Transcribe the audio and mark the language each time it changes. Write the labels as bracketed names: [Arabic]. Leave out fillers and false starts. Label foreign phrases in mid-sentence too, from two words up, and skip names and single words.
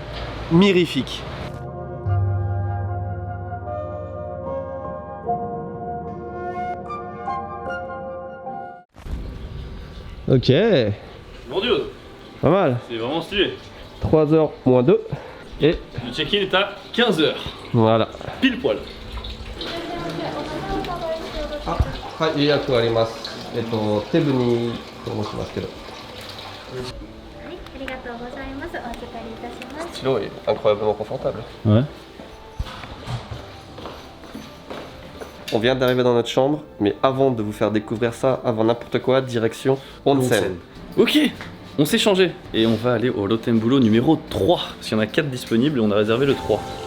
[French] mirifique. Ok, Mon dieu, pas mal. c'est vraiment stylé. 3h moins 2 et Le check-in est à 15h. voilà. Pile poil. [Japanese] はい、予約あります。テブにと申しますけど。ありがとうございます。お預かりいたします。 [French] Stylo est incroyablement confortable. Ouais. On vient d'arriver dans notre chambre, mais avant de vous faire découvrir ça, avant n'importe quoi, direction Onsen. Ok, on s'est changé. Et on va aller au Rotenbulo numéro 3. Parce qu'il y en a 4 disponibles et on a réservé le 3.